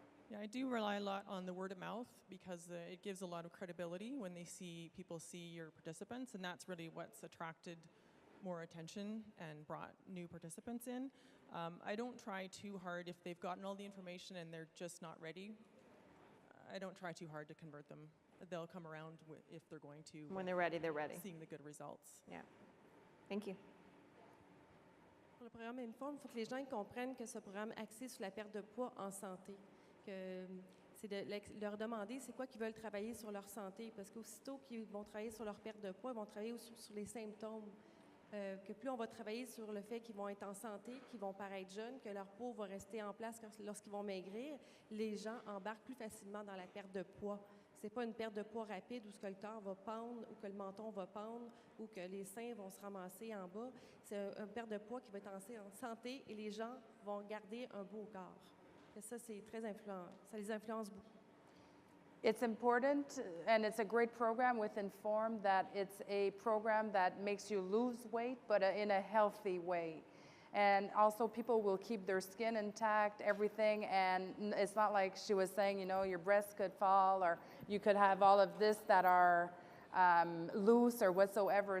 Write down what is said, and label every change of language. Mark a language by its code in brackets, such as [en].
[en] Yeah, I do rely a lot on the word of mouth, because it gives a lot of credibility when people see your participants, and that's really what's attracted more attention and brought new participants in. I don't try too hard if they've gotten all the information and they're just not ready. I don't try too hard to convert them. They'll come around if they're going to. When they're ready, they're ready. Seeing the good results. Yeah. Thank you. [fr] Pour le programme Inform, il faut que les gens comprennent que ce programme axé sur la perte de poids en santé, que c'est de leur demander c'est quoi qu'ils veulent travailler sur leur santé, parce qu'aussitôt qu'ils vont travailler sur leur perte de poids, ils vont travailler aussi sur les symptômes. Que plus on va travailler sur le fait qu'ils vont être en santé, qu'ils vont paraître jeunes, que leur peau va rester en place lorsqu'ils vont maigrir, les gens embarquent plus facilement dans la perte de poids. C'est pas une perte de poids rapide où ce que le corps va pendre, ou que le menton va pendre, ou que les seins vont se ramasser en bas. C'est une perte de poids qui va être en santé, et les gens vont garder un beau corps. Et ça, c'est très influent. Ça les influence beaucoup. [en] It's important, and it's a great program with Inform, that it's a program that makes you lose weight, but in a healthy way. And also people will keep their skin intact, everything, and it's not like she was saying, your breasts could fall, or you could have all of this that are loose or whatsoever.